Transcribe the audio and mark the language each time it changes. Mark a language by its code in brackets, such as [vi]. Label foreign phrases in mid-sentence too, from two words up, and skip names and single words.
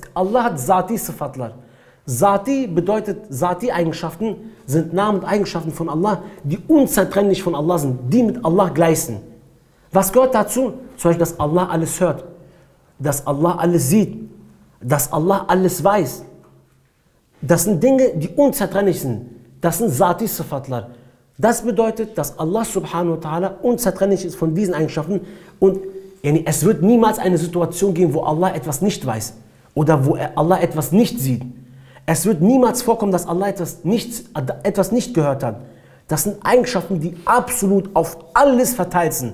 [de] Allah hat [tr] Zati-Sifatlar. [de] Zati bedeutet, Zati-Eigenschaften sind Namen und Eigenschaften von Allah, die unzertrennlich von Allah sind, die mit Allah gleich sind. Was gehört dazu? Zum Beispiel, dass Allah alles hört, dass Allah alles sieht, dass Allah alles weiß. Das sind Dinge, die unzertrennlich sind. Das sind [tr] Zati-Sifatlar. [de] Das bedeutet, dass Allah [ar] سبحانه وتعالى [de] unzertrennlich ist von diesen Eigenschaften und es wird niemals eine Situation geben, wo Allah etwas nicht weiß oder wo Allah etwas nicht sieht. Es wird niemals vorkommen, dass Allah etwas nicht gehört hat. Das sind Eigenschaften, die absolut auf alles verteilt sind.